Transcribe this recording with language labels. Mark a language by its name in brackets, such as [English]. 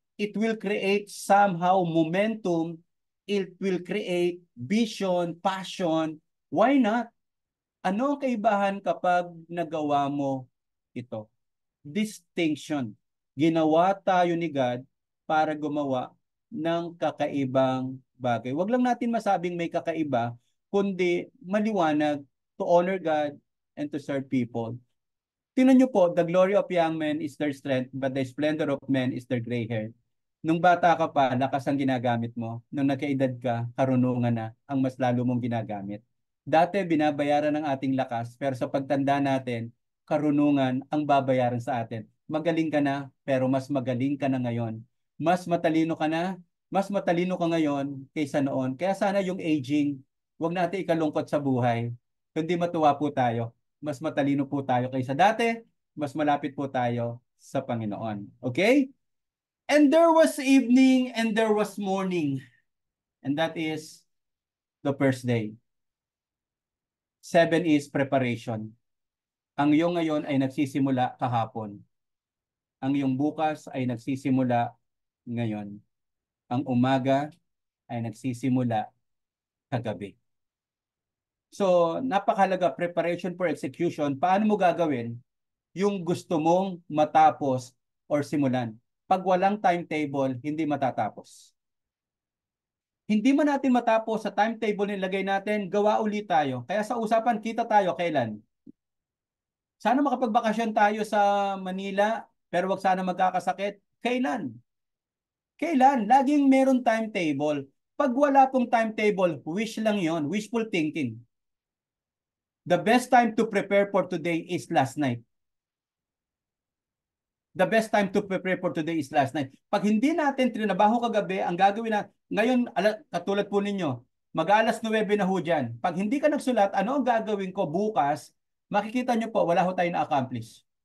[English] it will create somehow momentum, it will create vision, passion. Why not? [Filipino] Ano ang kaibahan kapag nagawa mo ito? Distinction. Ginawa tayo ni God para gumawa ng kakaibang bagay. Huwag lang natin masabing may kakaiba, kundi maliwanag [English] to honor God and to serve people. [Filipino] Tingnan niyo po, [English] the glory of young men is their strength, but the splendor of men is their gray hair. [Filipino] Nung bata ka pa, lakas ang ginagamit mo. Nung nagkaedad ka, karunungan na ang mas lalo mong ginagamit. Dati, binabayaran ng ating lakas, pero sa pagtanda natin, karunungan ang babayaran sa atin. Magaling ka na, pero mas magaling ka na ngayon. Mas matalino ka na, mas matalino ka ngayon kaysa noon. Kaya sana yung aging, huwag natin ikalungkot sa buhay. Kundi matuwa po tayo. Mas matalino po tayo kaysa dati, mas malapit po tayo sa Panginoon. Okay? [English] And there was evening and there was morning. And that is the first day. 7 is preparation. [Filipino] Ang iyong ngayon ay nagsisimula kahapon. Ang iyong bukas ay nagsisimula ngayon. Ang umaga ay nagsisimula kagabi. [English] So, napakahalaga, preparation for execution. [Filipino] Paano mo gagawin yung gusto mong matapos or simulan? Pag walang timetable, hindi matatapos. Hindi man natin matapos sa timetable nilagay natin, gawa ulit tayo. Kaya sa usapan, kita tayo kailan? Sana makapagbakasyon tayo sa Manila, pero wag sana magkakasakit. Kailan? Kailan? Laging meron timetable. Pag wala pong timetable, wish lang yon, wishful thinking. [English] The best time to prepare for today is last night. The best time to prepare for today is last night. [Filipino] Pag hindi natin trinabaho kagabi, ang gagawin na, ngayon, katulad po ninyo, mag-alas 9 na ho dyan. Pag hindi ka nagsulat, ano ang gagawin ko bukas, makikita nyo po, wala ho tayo na-accomplish.